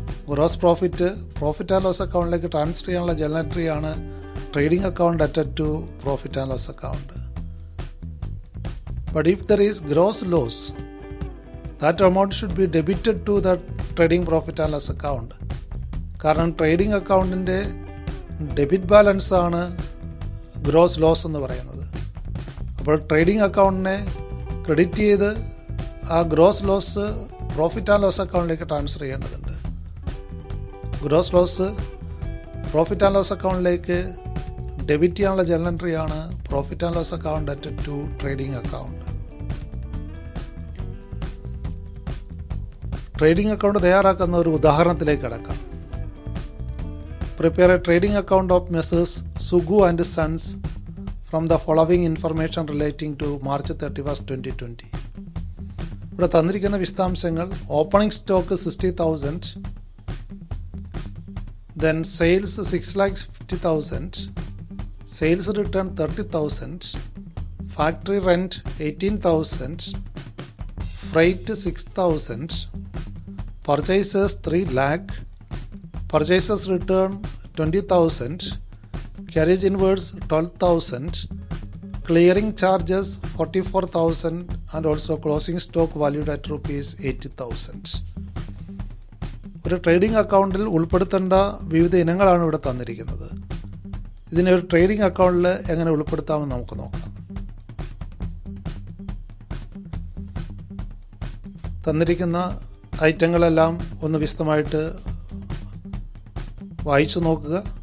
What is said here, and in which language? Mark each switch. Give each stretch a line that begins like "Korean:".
Malayalam: Gross profit and loss അക്കൗണ്ടിലേക്ക് transfer ചെയ്യാനുള്ള journal എൻട്രിയാണ്
English: Trading account ഡെറ്റഡ് to profit and loss account. But if there is gross loss, that amount should be debited to the trading profit and loss account.
Malayalam: കാരണം trading അക്കൗണ്ടിൻ്റെ debit balance ആണ് gross loss എന്ന് പറയുന്നത്. അപ്പോൾ trading അക്കൗണ്ടിനെ credit ചെയ്ത് ആ gross loss profit and loss അക്കൗണ്ടിലേക്ക് transfer ചെയ്യേണ്ടതുണ്ട്. Gross loss
English: Profit and loss അക്കൗണ്ടിലേക്ക് debit ചെയ്യാനുള്ള journal എൻട്രിയാണ് profit and loss account ഡെറ്റഡ് to trading account.
Malayalam: Trading account തയ്യാറാക്കുന്ന ഒരു ഉദാഹരണത്തിലേക്ക് കടക്കാം.
English: Prepare a trading account of messrs Sugu and sons from the following information relating to March 31, 2020.
Malayalam: ഇവിടെ തന്നിരിക്കുന്ന വിശദാംശങ്ങൾ:
English: Opening stock 60,000, then sales 6,50,000, sales return 30,000, factory rent 18,000, freight 6,000, purchases 3 lakh, purchases return 20,000, carriage inwards 12,000, clearing charges 44,000 and also closing stock valued at rupees 80,000.
Malayalam: ഒരു trading അക്കൗണ്ടിൽ ഉൾപ്പെടുത്തേണ്ട വിവിധ ഇനങ്ങളാണ് ഇവിടെ തന്നിരിക്കുന്നത്. ഇതിനെ ഒരു ട്രേഡിംഗ് അക്കൗണ്ടിൽ എങ്ങനെ ഉൾപ്പെടുത്താമെന്ന് നമുക്ക് നോക്കാം. തന്നിരിക്കുന്ന ഐറ്റങ്ങളെല്ലാം ഒന്ന് വിശദമായിട്ട് വായിച്ചു നോക്കുക.